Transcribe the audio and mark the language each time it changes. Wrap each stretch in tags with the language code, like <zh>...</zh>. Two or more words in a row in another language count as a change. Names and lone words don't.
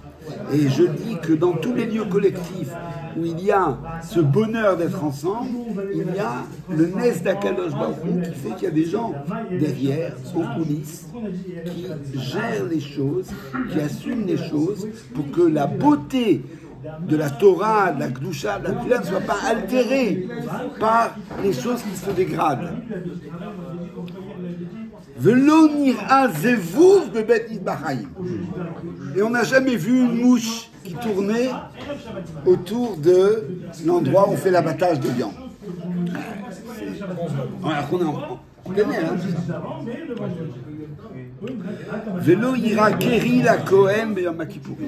<fr>Et je dis que dans tous les lieux collectifs où il y a ce bonheur d'être ensemble, il y a le Nes d'Akadosh Baruch Hu qui fait qu'il y a des gens derrière, en coulisses, qui gèrent les choses, qui assument les choses pour que la beauté de la Torah, de la Kedusha, de la Tefila ne soit pas altérée par les choses qui se dégradent.</fr> <he>ולא נראה זבוב בבית המטבחיים.</he> <fr>Et on n'a jamais vu une mouche qui tournait autour de l'endroit où on fait l'abattage de viande. Alors qu'on est en plein air.</fr> <he>ולא אירע קרי לכהן ביום כיפורים.</he>